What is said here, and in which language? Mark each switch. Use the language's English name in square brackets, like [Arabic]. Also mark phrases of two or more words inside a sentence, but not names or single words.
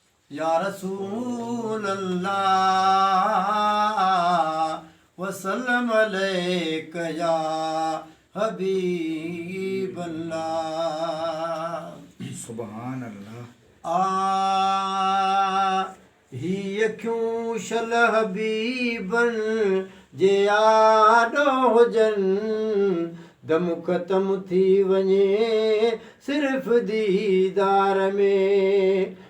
[Arabic] يا رسول الله، وسلم عليك يا حبيب الله۔ سبحان اللہ۔ [Sindhi] آ، هي اکيون شل حبيبن جي آڏو هجن، دم ختم ٿي وڃي صرف ديدار ۾۔